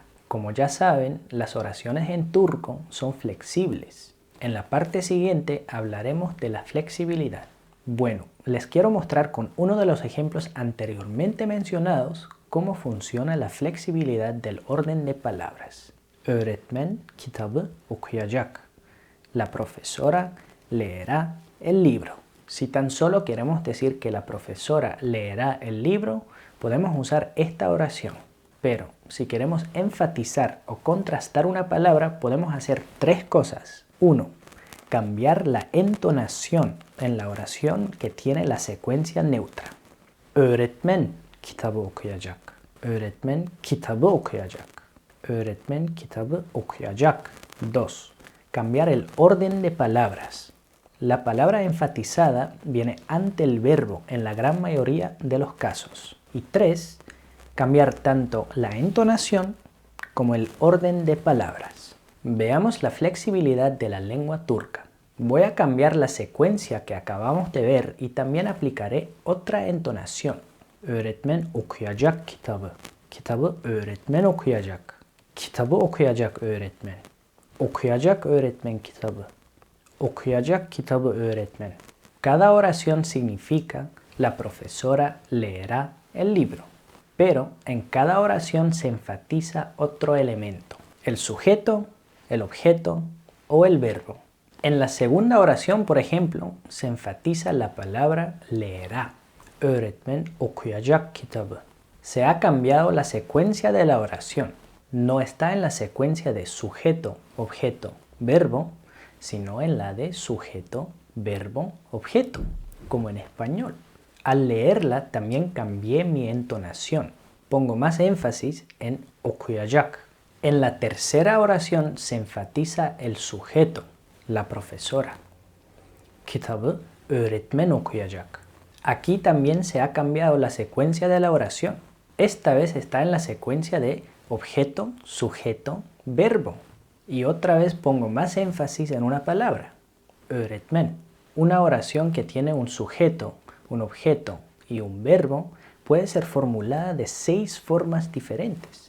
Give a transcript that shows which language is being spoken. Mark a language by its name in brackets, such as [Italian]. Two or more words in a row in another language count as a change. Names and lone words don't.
[Spanish] Como ya saben, las oraciones en turco son flexibles. En la parte siguiente hablaremos de la flexibilidad. Bueno, les quiero mostrar con uno de los ejemplos anteriormente mencionados cómo funciona la flexibilidad del orden de palabras. [Turkish] Öğretmen kitabı okuyacak. [Spanish] La profesora leerá el libro. Si tan solo queremos decir que la profesora leerá el libro, podemos usar esta oración. Pero si queremos enfatizar o contrastar una palabra, podemos hacer tres cosas. 1. Cambiar la entonación en la oración que tiene la secuencia neutra. [Turkish] Öğretmen kitabı okuyacak. Öğretmen kitabı okuyacak. Öğretmen kitabı okuyacak. [Spanish] 2. Cambiar el orden de palabras. La palabra enfatizada viene ante el verbo en la gran mayoría de los casos. Y 3. Cambiar tanto la entonación como el orden de palabras. Veamos la flexibilidad de la lengua turca. Voy a cambiar la secuencia que acabamos de ver y también aplicaré otra entonación. [Turkish] Öğretmen okuyacak kitabı. Kitabı öğretmen okuyacak. Kitabı okuyacak öğretmen. Okuyacak öğretmen kitabı. Okuyacak kitabı öğretmen. [Spanish] Cada oración significa la profesora leerá el libro. Pero en cada oración se enfatiza otro elemento, el sujeto, el objeto o el verbo. En la segunda oración, por ejemplo, se enfatiza la palabra leerá. [Turkish] Öğretmen okuyacak kitabı. [Spanish] Se ha cambiado la secuencia de la oración. No está en la secuencia de sujeto, objeto, verbo, sino en la de sujeto, verbo, objeto, como en español. Al leerla también cambié mi entonación. Pongo más énfasis en okuyacak. En la tercera oración se enfatiza el sujeto, la profesora. [Turkish] Kitabı öğretmen okuyacak. [Spanish] Aquí también se ha cambiado la secuencia de la oración. Esta vez está en la secuencia de objeto, sujeto, verbo. Y otra vez pongo más énfasis en una palabra, öğretmen. Una oración que tiene un sujeto, un objeto y un verbo puede ser formulada de 6 formas diferentes.